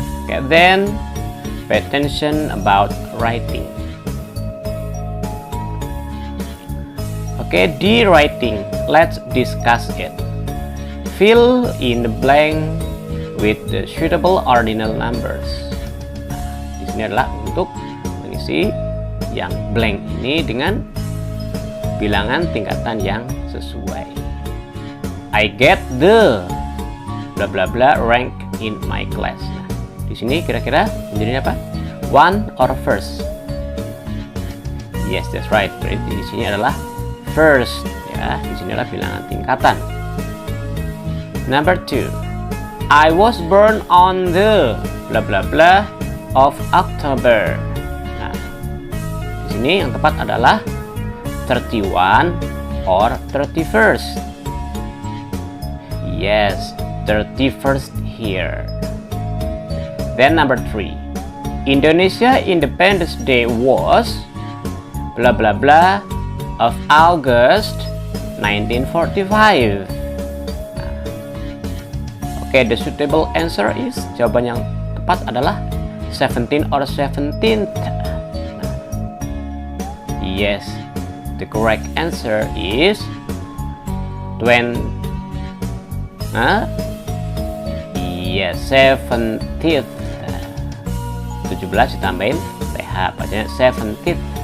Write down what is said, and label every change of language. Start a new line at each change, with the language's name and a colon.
English: Okay, then pay attention about writing. Okay, the writing, let's discuss it. Fill in the blank with the suitable ordinal numbers.
Indonesian: Di sini adalah untuk mengisi yang blank ini dengan bilangan tingkatan yang sesuai.
English: I get the bla bla bla rank in my class.
Indonesian: Nah, di sini kira-kira menjadi apa?
English: One or first? Yes, that's right.
Indonesian: Berarti di sini adalah first ya. Di sini adalah bilangan tingkatan.
English: Number 2. I was born on the bla bla bla of October.
Indonesian: Nah, di sini yang tepat adalah
English: 31 or 31st. Yes, 31st here. Then number 3. Indonesia Independence Day was bla bla bla of August 1945.
Indonesian: Oke,
English: the suitable answer is,
Indonesian: jawaban yang tepat adalah
English: 17 or 17th. Yes, the correct answer is 20. Yes,
Indonesian: 17th. 17 ditambahin TH, bacanya 17th.